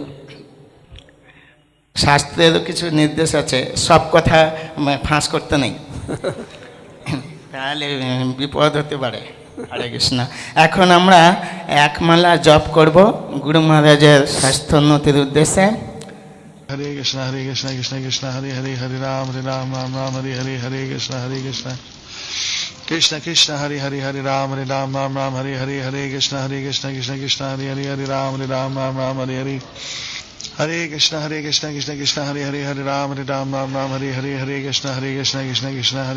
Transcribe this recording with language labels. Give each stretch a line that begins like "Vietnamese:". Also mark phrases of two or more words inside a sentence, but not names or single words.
Bangla: শাস্ত্রেরও কিছু নির্দেশ আছে, সব কথা ফাঁস করতে নেই, তাহলে বিপদ হতে পারে। হরে কৃষ্ণ। এখন আমরা একমালা জপ করব গুরু মহারাজের স্বাস্থ্যোন্নতির উদ্দেশ্যে।
Sanskrit: हरे कृष्ण कृष्ण कृष्ण हरे हरे हरे राम राम हरे हरे हरे कृष्ण कृष्ण कृष्ण हरे हरे हरे राम राम हरे हरे हरे कृष्ण कृष्ण हरे हरे राम राम हरे हरे हरे कृष्ण कृष्ण हरे हरे हरे राम राम हरे हरे हरे कृष्ण कृष्ण हरे